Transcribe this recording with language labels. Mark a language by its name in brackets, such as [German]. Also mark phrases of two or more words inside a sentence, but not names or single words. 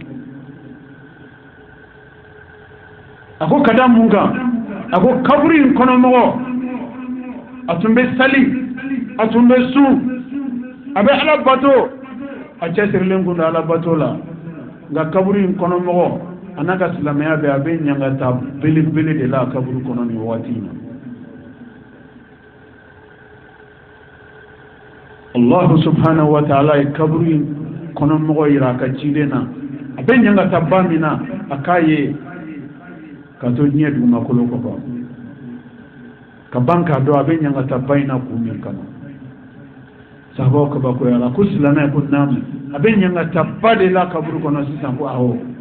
[Bambara] a ko ka da mun kan a ko kaburu in kɔnɔ mɔgɔ a tun bɛ sali a tun bɛ sun a bɛ ala bato a cɛsirilen kun don ala bato la nka kaburu in kɔnɔ mɔgɔ a n'a ka silamɛya bɛ a bɛ ɲangata belebele de la kaburu kɔnɔ nin waati in na [Arabic] الله سبحانه وتعالى [Bambara] ye kaburu in kɔnɔ mɔgɔ yira a ka ciden na a bɛ ɲangata ba min na a k'a ye ka to diɲɛ dugumakolo kɔkɔ ka ban k'a dɔn a bɛ ɲangata ba in na kun min kama sahabaw kabakoya la ko silamɛ ko naamu a bɛ ɲangata ba de la kaburu kɔnɔ sisan ko awɔ